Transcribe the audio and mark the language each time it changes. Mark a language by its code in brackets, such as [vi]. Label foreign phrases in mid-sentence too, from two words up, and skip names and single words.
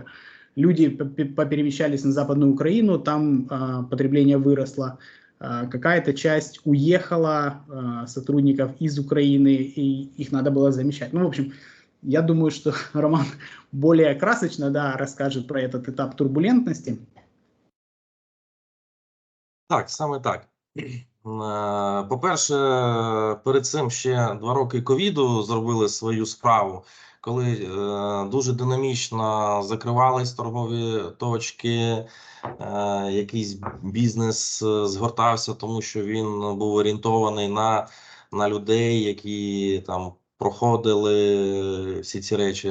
[ru] Люди поперемещались на Западную Украину, там потребление выросло, какая-то часть уехала сотрудников из Украины, и их надо было замещать. В общем, я думаю, что Роман более красочно, да, расскажет про этот этап турбулентности. [uk] Так, саме так. По-перше, перед цим ще 2 роки ковіду зробили свою справу, коли дуже динамічно закривались торгові точки, якийсь бізнес згортався, тому що він був орієнтований на людей, які там проходили всі ці речі.